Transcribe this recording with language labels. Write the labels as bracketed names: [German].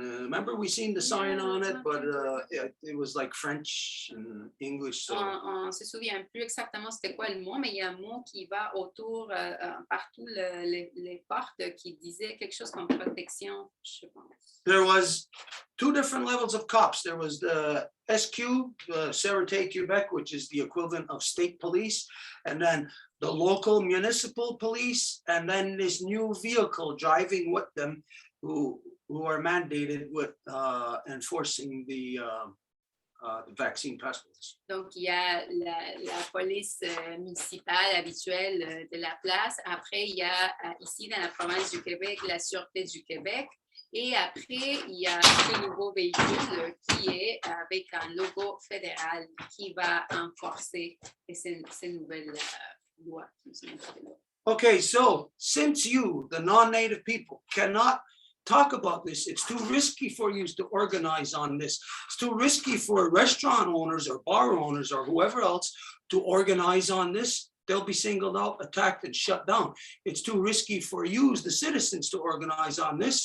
[English] Remember we seen the sign on it, but it was like French and English. So. [French] On se souvient plus exactement c'était quoi le mot, mais il y a un mot qui va autour partout les portes qui disait quelque chose comme protection, je pense. [English] There was two different levels of cops. There was the SQ, Sûreté Québec, which is the equivalent of state police, and then the local municipal police, and then this new vehicle driving with them, who are mandated with enforcing the vaccine passports. [French] Donc, il y a la police municipale habituelle de la place. Après, il y a ici dans la province du Québec, la Sûreté du Québec. Et après, il y a ce nouveau véhicule qui est avec un logo fédéral qui va enforcer ces nouvelles lois. [English] Okay, so since you, the non-native people, cannot talk about this, it's too risky for you to organize on this. It's too risky for restaurant owners or bar owners or whoever else to organize on this. They'll be singled out, attacked, and shut down. It's too risky for you, the citizens, to organize on this.